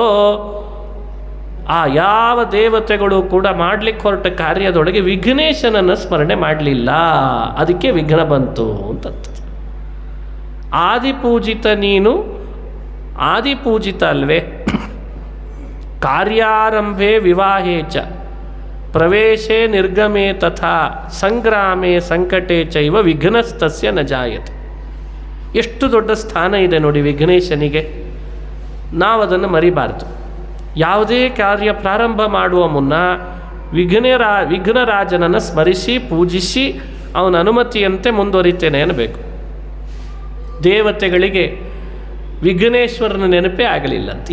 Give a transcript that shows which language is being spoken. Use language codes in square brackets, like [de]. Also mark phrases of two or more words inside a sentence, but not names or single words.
[kn] ಆ ಯಾವ ದೇವತೆಗಳು ಕೂಡ ಮಾಡಲಿಕ್ಕೆ ಹೊರಟ ಕಾರ್ಯದೊಳಗೆ ವಿಘ್ನೇಶನನ್ನು ಸ್ಮರಣೆ ಮಾಡಲಿಲ್ಲ, ಅದಕ್ಕೆ ವಿಘ್ನ ಬಂತು ಅಂತ. ಆದಿಪೂಜಿತ ನೀನು, ಆದಿಪೂಜಿತ ಅಲ್ವೇ? [sa] ಕಾರ್ಯಾರಂಭೆ ವಿವಾಹೇ ಚ ಪ್ರವೇಶೇ ನಿರ್ಗಮೇ ತಥಾ ಸಂಗ್ರಾಮೇ ಸಂಕಟೇ ಚೈವ ವಿಘ್ನಸ್ತಸ್ಯ ನ ಜಾಯತೆ. [kn] ಎಷ್ಟು ದೊಡ್ಡ ಸ್ಥಾನ ಇದೆ ನೋಡಿ ವಿಘ್ನೇಶನಿಗೆ. ನಾವದನ್ನು ಮರಿಬಾರ್ದು. ಯಾವುದೇ ಕಾರ್ಯ ಪ್ರಾರಂಭ ಮಾಡುವ ಮುನ್ನ ವಿಘ್ನರಾಜನನ್ನು ಸ್ಮರಿಸಿ ಪೂಜಿಸಿ ಅವನ ಅನುಮತಿಯಂತೆ ಮುಂದುವರಿತೇನೆ ಅನ್ನಬೇಕು. ದೇವತೆಗಳಿಗೆ ವಿಘ್ನೇಶ್ವರನ ನೆನಪೇ ಆಗಲಿಲ್ಲ ಅಂತ.